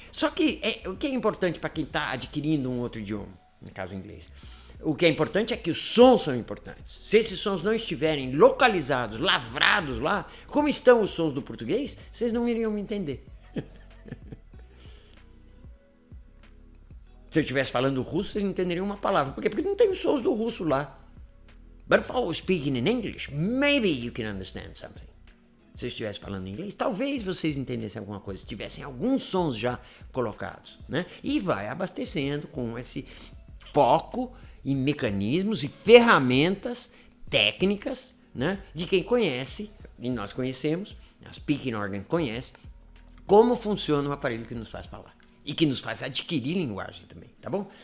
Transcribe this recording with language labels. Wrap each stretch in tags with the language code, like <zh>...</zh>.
<pt>Só que o que é importante para quem está adquirindo um outro idioma, no caso inglês, o que é importante é que os sons são importantes. Se esses sons não estiverem localizados, lavrados lá, como estão os sons do português, vocês não iriam me entender. Se eu estivesse falando russo, vocês não entenderiam uma palavra. Por quê? Porque não tem os sons do russo lá.</pt> <en>But if I was speaking in English, maybe you can understand something.</en> <pt>Se eu estivesse falando inglês, talvez vocês entendessem alguma coisa, se tivessem alguns sons já colocados, né? E vai abastecendo com esse foco em mecanismos e ferramentas técnicas, né? De quem conhece, e nós conhecemos, a Speaking Organ conhece, como funciona o aparelho que nos faz falar e que nos faz adquirir linguagem também, tá bom?</pt>